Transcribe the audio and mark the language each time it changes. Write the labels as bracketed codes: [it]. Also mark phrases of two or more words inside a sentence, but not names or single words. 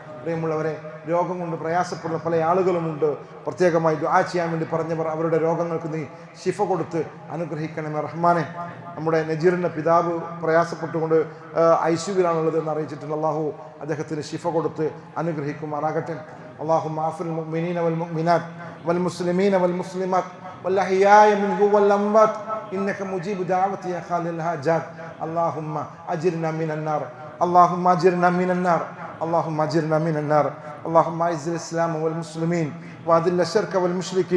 [ml] പ്രിയമുള്ളവരെ, രോഗം കൊണ്ട് പ്രയാസപ്പെടുന്ന പല ആളുകളുമുണ്ട്. പ്രത്യേകമായി ദുആ ചെയ്യാൻ വേണ്ടി പറഞ്ഞവർ, അവരുടെ രോഗങ്ങൾക്ക് നീ ശിഫ കൊടുത്ത് അനുഗ്രഹിക്കണമേ റഹ്മാനെ. നമ്മുടെ നജീറിൻ്റെ പിതാവ് പ്രയാസപ്പെട്ടുകൊണ്ട് ഐസിയുവിലാണുള്ളത് എന്ന് അറിയിച്ചിട്ടുണ്ട്. അള്ളാഹു അദ്ദേഹത്തിന് ശിഫ കൊടുത്ത് അനുഗ്രഹിക്കുമാറാകട്ടെ. [ar] اللهم اغفر للمؤمنين والمؤمنات والمسلمين والمسلمات والأحياء منهم والأموات إنك مجيب دعوة يا خالق الحاجات. اللهم أجرنا من النار، اللهم أجرنا من النار، اللهم أجرنا من النار. اللهم أعز الإسلام والمسلمين وأذل الشرك والمشركين.